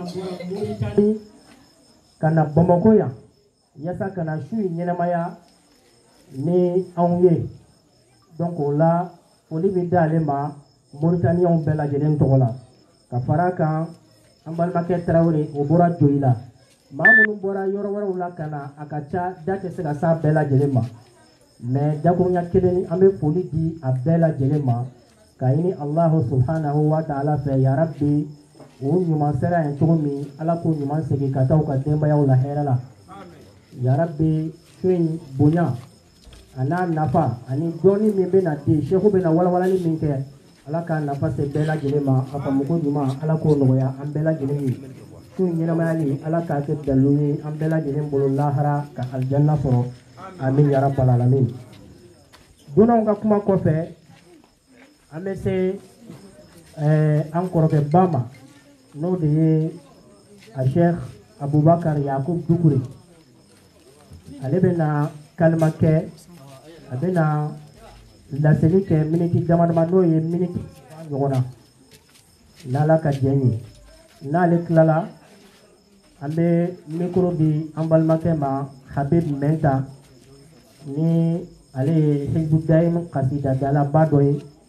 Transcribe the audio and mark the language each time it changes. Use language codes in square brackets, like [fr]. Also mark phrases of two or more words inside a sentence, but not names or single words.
[bm] bɔra Moritani ka na Bamako yan yaasa ka na su in ɲɛnamaya ni anw ye donc o la foli bɛ d'ale ma Moritaniyɛnw bɛɛ lajɛlen tɔgɔ la ka fara a kan an balimakɛ Tarawele o bɔra Joyi la maa minnu bɔra yɔrɔ wɛrɛw la ka na a ka ca da tɛ se ka s'a bɛɛ lajɛlen ma mais dakurunya kelen an bɛ foli di a bɛɛ lajɛlen ma ka ɲini [ar] الله سبحانه وتعالى [bm] fɛ ya rabbi o ɲuman sera yen cogo min ala k'o ɲuman segin ka taa u ka denbayaw la hɛrɛ la ya rabbi su in bonya a n'a nafa ani dɔɔni min bɛ na di shehu bɛ na walawalali min kɛ ala k'a nafa se bɛɛ lajɛlen ma a faamuko ɲuman ala k'o nɔgɔya an bɛɛ lajɛlen ye su in ɲɛnamayali ala k'a kɛ dalu ye an bɛɛ lajɛlen bolo lahara ka aljanna sɔrɔ [ar] آمين يا رب العالمين [bm] donnaw ka kuma kɔfɛ an bɛ se an kɔrɔkɛ ba ma n'o de ye a sheikh abubakar yakub dukure ale bɛ na kalima kɛ a bɛ na laseli kɛ miniti dama dama n'o ye miniti ɲɔgɔn na n'ala ka diɲɛ ye n'ale tilala an bɛ mikoro di an balimakɛ ma habib mɛnta ni ale ye hizbu daim kasida dalaba dɔ ye